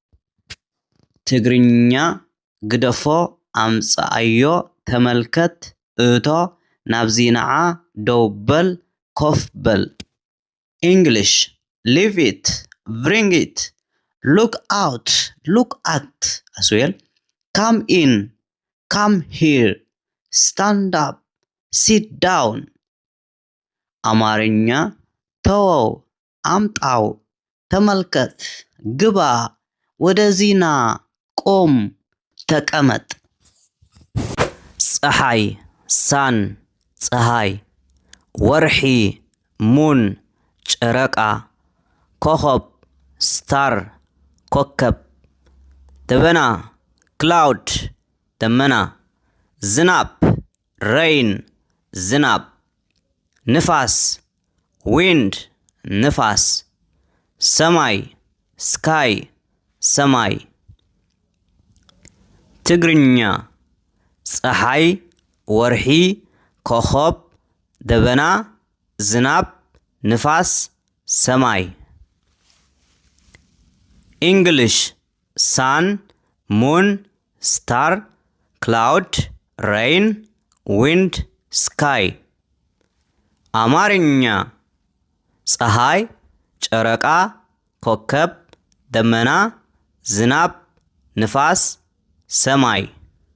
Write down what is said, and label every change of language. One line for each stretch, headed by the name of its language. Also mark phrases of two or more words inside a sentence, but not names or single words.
Tigrinya: ትግርኛ ግደፎ አምጻዮ ተመልከት እቶ ናብዚ ነዓ ዶብል ኮፍ በል
English: English leave it bring it look out look at as well come in come here stand up sit down
Amharic: አማርኛ ተወው አምጣው ተመልከት ግባ ወደዚህ ና ቆም ተቀመጥ
Tigrinya: ፀሐይ ሳን ፀሐይ ወርሒ ሙን ጨረቃ ኮኸብ ስታር ኮከብ ደበና ክላውድ ደመና ዝናብ ሬይን ዝናብ ንፋስ ዊንድ ንፋስ ሰማይ ስካይ ሰማይ ትግርኛ ፀሐይ ወርሒ ኮኸብ ደበና ዝናብ ንፋስ ሰማይ
English: English sun moon star cloud rain wind sky
Amharic: አማርኛ ፀሐይ ጨረቃ ኮከብ ደመና ዝናብ ንፋስ ሰማይ